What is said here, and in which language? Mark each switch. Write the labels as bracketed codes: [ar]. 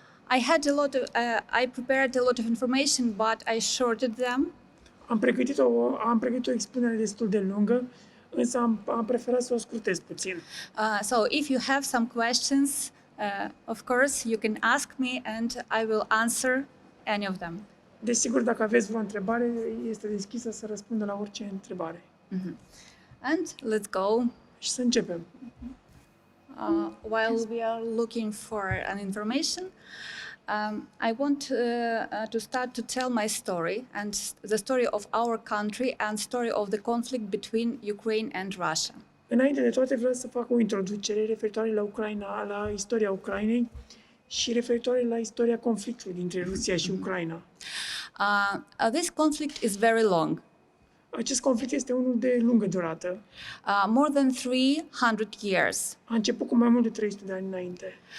[en] I prepared a lot of information, but I shorted them. [ro] Am pregătit o expunere destul de lungă, însă am preferat să o scurtez puțin. [en] So if you have some questions, of course, you can ask me and I will answer any of them. [ro] Desigur, dacă aveți vreo întrebare, este deschisă să răspundă la orice întrebare. [en] And let's go. [ro] Și să începem. [en] While we are looking for an information, I want to start to tell my story and the story of our country and story of the conflict between Ukraine and Russia. [ro] Înainte de toate vreau să fac o introducere referitoare la Ucraina, la istoria Ucrainei și referitoare la istoria conflictului dintre Rusia și Ucraina. [en] This conflict is very long. [ro] Acest conflict este unul de lungă durată. [en] More than 300 years. [ro] A început cu mai mult de 300 de ani înainte.